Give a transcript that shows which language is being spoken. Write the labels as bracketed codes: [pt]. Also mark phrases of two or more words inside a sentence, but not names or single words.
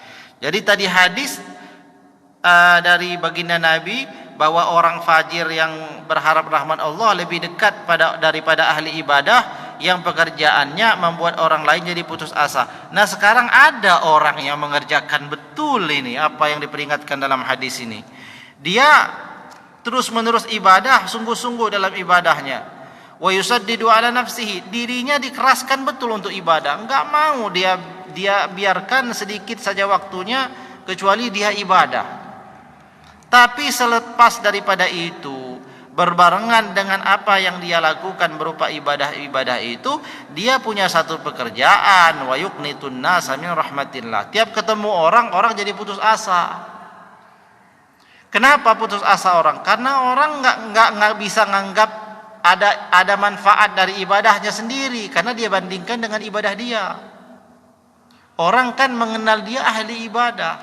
[id] Jadi tadi hadis dari baginda Nabi bahwa orang fajir yang berharap rahmat Allah lebih dekat daripada ahli ibadah yang pekerjaannya membuat orang lain jadi putus asa. Nah, sekarang ada orang yang mengerjakan betul ini apa yang diperingatkan dalam hadis ini. Dia terus-menerus ibadah, sungguh-sungguh dalam ibadahnya. [ar] ويسدد على نفسه, [id] dirinya dikeraskan betul untuk ibadah. Enggak mau dia biarkan sedikit saja waktunya kecuali dia ibadah. Tapi selepas daripada itu, berbarengan dengan apa yang dia lakukan berupa ibadah-ibadah itu, dia punya satu pekerjaan, [ar] ويقنط الناس من رحمة الله. [id] Tiap ketemu orang jadi putus asa. Kenapa putus asa orang? Karena orang enggak bisa nganggap ada manfaat dari ibadahnya sendiri, karena dia bandingkan dengan ibadah dia. Orang kan mengenal dia ahli ibadah.